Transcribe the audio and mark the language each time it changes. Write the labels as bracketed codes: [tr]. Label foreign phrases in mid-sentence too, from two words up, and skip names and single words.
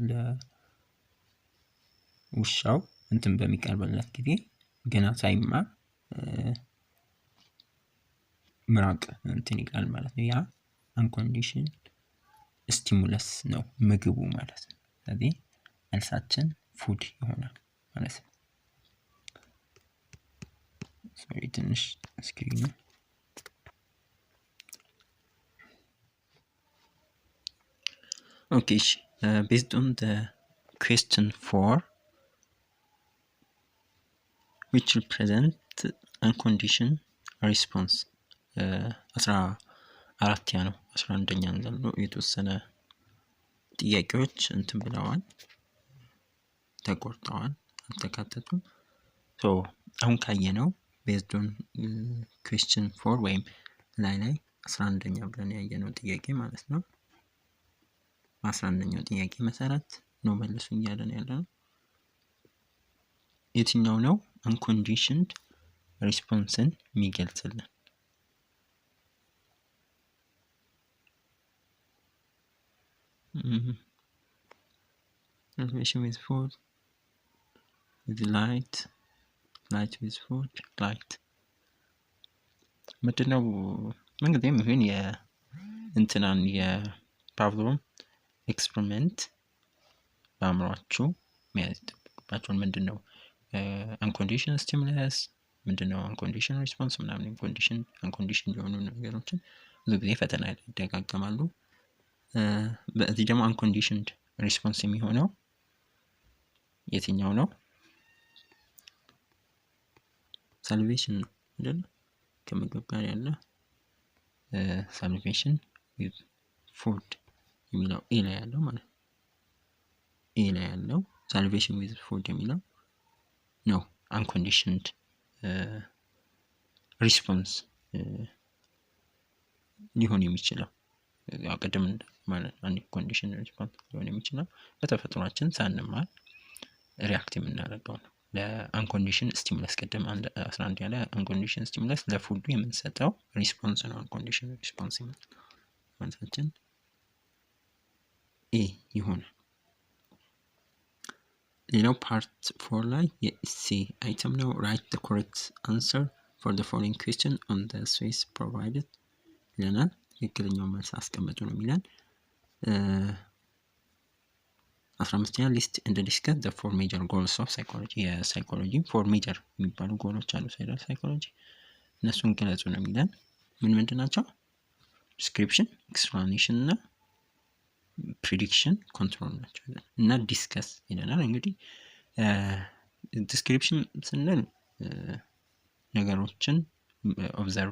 [am] ለውሻው እንትን በሚቀርብለት ጊዜ ገና ሳይማር ምራቅ እንትን ይላል ማለት ነው ያ [en] unconditional stimulus [am] ነው ምግቡ ማለት ነው ስለዚህ መልሳችን ፉድ ይሆናል ማለት ነው [en] ሶሪ [am] ትንሽ ስክሪኑ [en] okay based on the question 4 which represent unconditional response [am] 14 ነው 11ኛ ነው የተወሰነ ጥያቄዎች እንትን ብለዋል ተቆርጠዋል አልተካተቱም ሶ አሁን ካየነው [en] based on question 4 [am] ወይም ላይ 11ኛ ብለን ያየነው ጥያቄ ማለት ነው 11ኛው ጥያቄ መሰረት ነው መልሱኝ ያለን ያለው የትኛው ነው [en] unconditional response- [am] ን የሚገልጽልን [en] salvation with food with light with food light [am] ምንድነው እንግዲህ ይሄን የእንትናን የፓቭሎቭ ኤክስፐሪመንት በአእምሯችሁ መያዝ ይጠበቅባችኋል ምንድነው [en] unconditional stimulus [am] ምንድነው [en] unconditional response [am] ምናምን unconditional የሆኑ ነገሮችን ብዙ ጊዜ ፈተና ላይ ይደጋገማሉ በዚህ ደግሞ [en] unconditional response [am] የሚሆነው የትኛው ነው salvation ነው አይደል ከምግብ ጋር ያለ [en] salvation with food [am] የሚለው ኤ ላይ ያለው ማለት ኤ ላይ ያለው [en] salvation with food [am] የሚለው ነው አንኮንዲሽንድ ሪስፖንስ ሊሆን የሚችለው ያው ቅድም ማለት [en] unconditioned response [am] ሊሆን የሚችለው በተፈጥሯችን ሳንማር ሪያክት የምናደርገው ነው። ለአንኮንዲሽን ስቲሙለስ ቅድም 11 ያለ [en] unconditioned stimulus [am] ለፉዱ የምንሰጠው ሪስፖንስ ነው። [en] unconditioned response [am] ማለታችን ኤ ይሆናል። ሌላው ፓርት 4 ላይ የኤሴ አይተም ነው። ራይት [en] the correct answer for the following question on the space provided [am] ይለናል። ትክክለኛው መልስ አስቀምጡ ነው የሚለን። 15ኛ ሊስት [en] and discuss the 4 major goals of psychology [am] የሳይኮሎጂ 4 ሜጀር የሚባሉ ጎሎች አሉ ሳይኮሎጂ እነሱን ገለጹ ነው የሚለን። ምን ምንድን ናቸው? ዲስክሪፕሽን፣ ኤክስፕላኔሽን እና [en] prediction control [am] ናቸው እና ዲስከስ ይለናል። እንግዲህ ዲስክሪፕሽን ስንል ነገሮችን ኦብዘርቭ